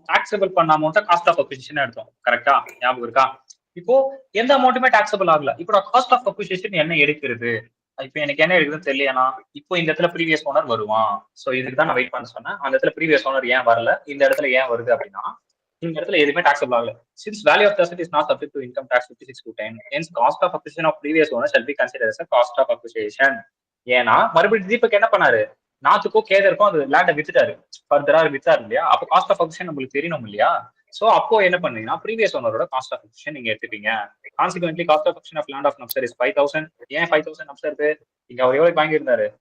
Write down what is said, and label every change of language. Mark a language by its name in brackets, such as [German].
[Tamil] Taxable பண்ண amount cost of acquisition எடுத்தோம், கரெக்டா? ஞாபகம் இருக்கா? இப்போ எந்த அமௌண்ட்டுமே டாக்ஸபிள் ஆகல. இப்போ காஸ்ட் ஆஃப் அக்விசிஷன் என்ன எடுக்கிறது? இப்போ எனக்கு என்ன எடுக்குதுன்னு தெரியலனா இப்போ இந்த இடத்துல ப்ரீவியஸ் ஓனர் வருவான். ஸோ இதுக்கு தான் நான் வெயிட் பண்ண சொன்னேன். அந்த இடத்துல ப்ரீவியஸ் ஓனர் ஏன் வரல, இந்த இடத்துல ஏன் வருது அப்படின்னா இந்த இடத்துல எதுவுமே டாக்ஸபிள் ஆகல. [English] Since value of the asset is not subject to income tax 56(2)(10), hence cost of acquisition of previous owner shall be considered as a cost of acquisition. [Tamil] ஏன்னா மறுபடியும் தீபக் என்ன பண்ணாரு, நாத்துக்கும் கேதருக்கும் அந்த லேண்டை வித்துட்டாரு, ஃபர்தரா வித்தாரு இல்லையா? அப்போ காஸ்ட் ஆஃப் அக்விசிஷன் நம்மளுக்கு தெரியணும் இல்லையா? சோ அப்போ என்ன பண்ணீங்கன்னா ப்ரீவியஸ் ஓனரோட காஸ்ட் ஆஃப் அக்விசிஷன் நீங்க எடுத்துப்பீங்க. Consequently cost of acquisition of land of நப்சர் is 5,000. ஏன் 5,000 நப்சருக்கு? இங்க அவர் எவ்வளவு வாங்கியிருந்தாரு?